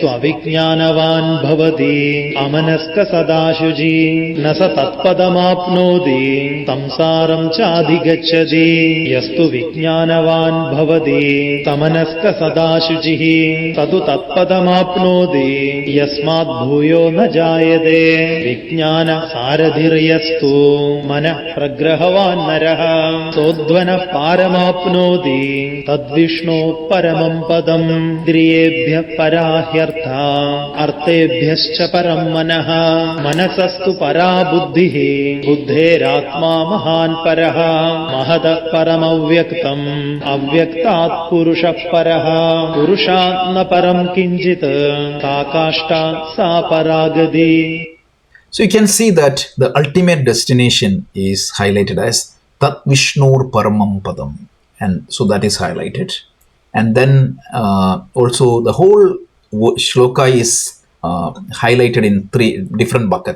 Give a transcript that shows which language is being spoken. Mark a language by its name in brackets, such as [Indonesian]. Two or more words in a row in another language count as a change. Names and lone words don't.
[Sanskrit] अविज्ञानवान् भवति अमनस्क सदा शुचि न स तत्पदमाप्नोति संसारं चाधिगच्छति यस्तु विज्ञानवान् भवति समनस्क सदा शुचिः ततु तत्पदमाप्नोति यस्मात् भूयो न जायते വിജ്ഞാന സാരഥിർയസ്തു മനഃ പ്രഗ്രഹവാൻ നരഃ സോധ്വനഃ പാരമാപ്നോതി തദ്വിഷ്ണോ പരമം പദം. ഇന്ദ്രിയേഭ്യഃ പരാഹ്യർത്ഥ അർത്ഥേഭ്യശ്ച പരം മനഃ മനസസ്തു പരാ ബുദ്ധിഃ ബുദ്ധേരാത്മാ മഹാൻ പരഃ മഹതഃ പരമവ്യക്തം അവ്യക്താത് പുരുഷഃ പരഃ പുരുഷാത് ന പരം കിഞ്ചിത് സാകാഷ്ഠാ സാ പരാഗതി. [English] So you can see that the ultimate destination is highlighted as [Sanskrit] तत् विष्णुर् परमम् पदम्, [English] and so that is highlighted. And then also the whole shloka is highlighted in three different buckets.